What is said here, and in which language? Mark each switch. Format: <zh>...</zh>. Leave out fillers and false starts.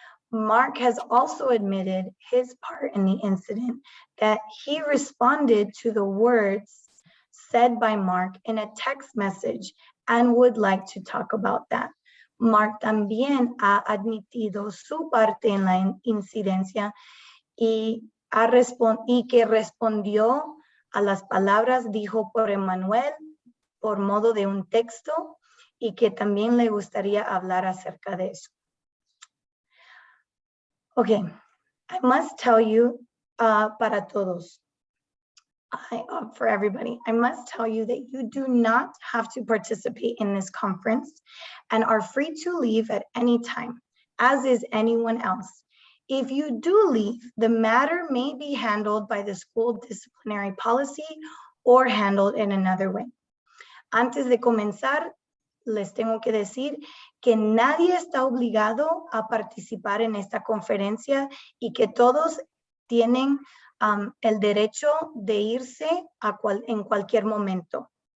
<en>Mark has also admitted his part in the incident, that he responded to the words said by Mark in a text message and would like to talk about that.</en> <es>Mark también ha admitido su parte en la incidencia y que respondió a las palabras dijo por Emmanuel por modo de un texto y que también le gustaría hablar acerca de eso.</es> <en>Okay, I must tell you,</en> <es>para todos,</es> <en>for everybody, I must tell you that you do not have to participate in this conference and are free to leave at any time, as is anyone else. If you do leave, the matter may be handled by the school disciplinary policy or handled in another way.</en> <es>Antes de comenzar, les tengo que decir que nadie está obligado a participar en esta conferencia y que todos tienen el derecho de irse en cualquier momento.</es>